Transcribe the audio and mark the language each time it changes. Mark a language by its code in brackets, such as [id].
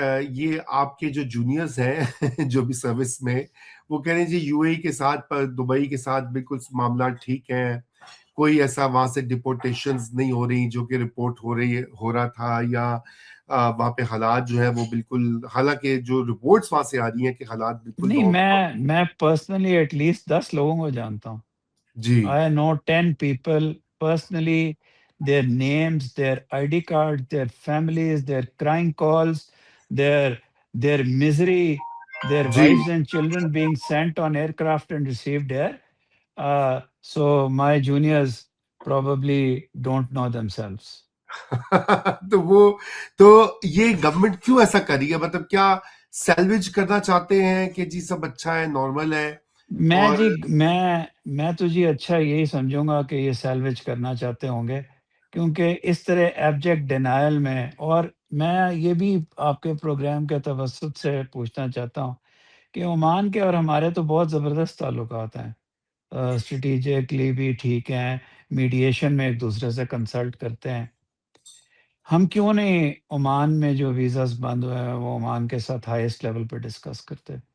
[ur] یہ آپ کے جو جونیئرز ہیں جو بھی سروس میں، وہ کہہ رہے ہیں جی یو اے ای کے ساتھ دبئی کے ساتھ بالکل معاملات ٹھیک ہیں، کوئی ایسا وہاں سے ڈپورٹیشنز نہیں ہو رہی جو کہ رپورٹ ہو رہا تھا، یا وہاں پہ حالات جو ہے وہ بالکل، حالانکہ جو رپورٹس وہاں سے آ رہی ہیں کہ حالات بالکل نہیں، میں پرسنلی ایٹ لیسٹ 10 لوگوں کو جانتا ہوں۔ جی [en] I know 10 people personally, their names, their ID cards, their families, their crying calls, their misery, their [ur] جی [en] wives and children being sent on aircraft and received here. So my juniors probably don't know themselves. [ur] تو وہ تو یہ government کیوں ایسا کر رہی ہے؟ مطلب کیا سیلویج کرنا چاہتے ہیں کہ جی سب اچھا ہے، نارمل ہے؟ میں اور جی میں تو جی اچھا یہی سمجھوں گا کہ یہ سیلویج کرنا چاہتے ہوں گے، کیونکہ اس طرح ایبجیکٹ ڈینائل میں، اور میں یہ بھی آپ کے پروگرام کے توسط سے پوچھنا چاہتا ہوں کہ عمان کے اور ہمارے تو بہت زبردست تعلقات ہیں، اسٹریٹجکلی بھی ٹھیک ہیں، میڈیشن میں ایک دوسرے سے کنسلٹ کرتے ہیں، ہم کیوں نہیں عمان میں جو ویزاز بند ہوئے ہیں وہ عمان کے ساتھ ہائیسٹ لیول پہ ڈسکس کرتے؟